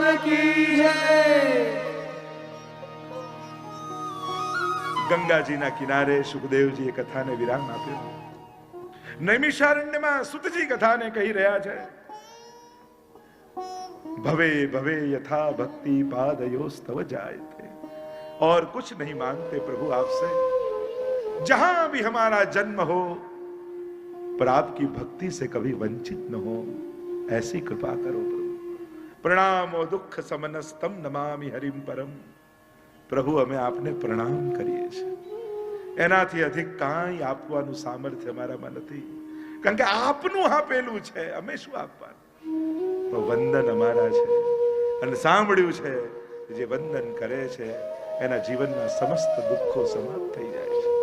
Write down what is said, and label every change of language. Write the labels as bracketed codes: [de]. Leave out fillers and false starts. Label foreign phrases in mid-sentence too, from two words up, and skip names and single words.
[hi] की जय. [gu] ગંગાજીના કિનારે સુખદેવજીએ કથાને વિરામ આપ્યો. નૈમિષારણ્યમાં સુતજી કથાને કહી રહ્યા છે. [sa] ભવે ભવે યથા ભક્તિ पादयोस्तव जायते, [hi] और कुछ नहीं मांगते प्रभु आपसे. जहां भी हमारा जन्म हो पर आपकी भक्ति से कभी वंचित न हो, ऐसी कृपा करो प्रभु. [sa] प्रणामो दुख समनस्तम नमामि हरिम परम. [gu] પ્રભુ અમે આપને પ્રણામ કરીએ છીએ. એનાથી અધિક કાંઈ આપવાનું સામર્થ્ય અમારામાં નથી. કારણ કે આપનું આપેલું છે, અમે શું આપવાનું. વંદન અમારા છે અને સાંભળ્યું છે જે વંદન કરે છે એના જીવનના સમસ્ત દુઃખો સમાપ્ત થઈ જાય છે.